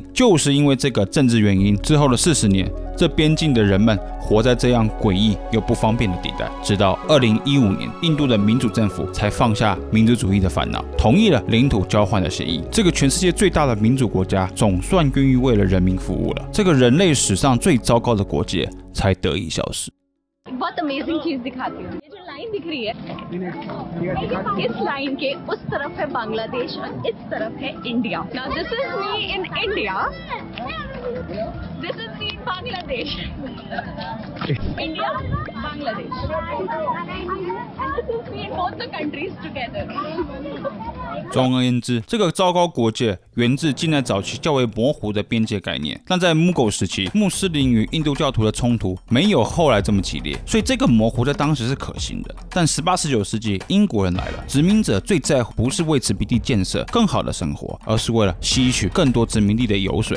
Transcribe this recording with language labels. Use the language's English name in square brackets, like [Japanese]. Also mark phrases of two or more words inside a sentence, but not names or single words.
[Chinese] 就是因为这个政治原因，之后的40年，这边境的人们活在这样诡异又不方便的地带。直到2015年，印度的民主政府才放下民族主义的烦恼，同意了领土交换的协议。这个全世界最大的民主国家总算愿意为了人民服务了，这个人类史上最糟糕的国界才得以消失。 [Hindi] बहुत अमेजिंग चीज दिखाती हूँ। ये जो लाइन दिख रही है, इस लाइन के उस तरफ है बांग्लादेश और इस तरफ है इंडिया। [English] Now this is me in India. This is me in Bangladesh. India, Bangladesh. And this is me and both the countries together. [Chinese] 总而言之，这个糟糕国界源自近代早期较为模糊的边界概念。但在木狗时期，穆斯林与印度教徒的冲突没有后来这么激烈，所以这个模糊在当时是可行的。但18、19世纪英国人来了，殖民者最在乎不是为殖民地建设更好的生活，而是为了吸取更多殖民地的油水。